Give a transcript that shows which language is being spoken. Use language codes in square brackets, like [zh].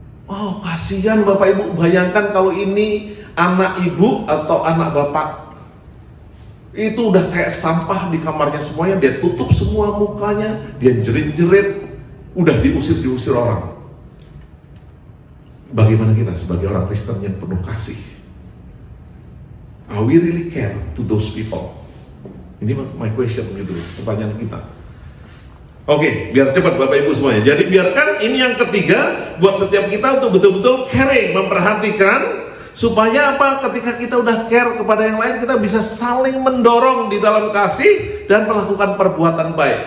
[id] Oh, kasihan Bapak Ibu, bayangkan kalau ini anak ibu atau anak bapak. Itu udah kayak sampah di kamarnya semuanya, dia tutup semua mukanya, dia jerit-jerit, udah diusir orang. Bagaimana kita sebagai orang Kristen yang penuh kasih? [en] Are we really care to those people? [id] Ini [en] my question [id] gitu, pertanyaan kita. Oke, biar cepat Bapak Ibu semuanya. Jadi biarkan ini yang ketiga buat setiap kita untuk betul-betul caring, memperhatikan, supaya apa? Ketika kita udah care kepada yang lain, kita bisa saling mendorong di dalam kasih dan melakukan perbuatan baik.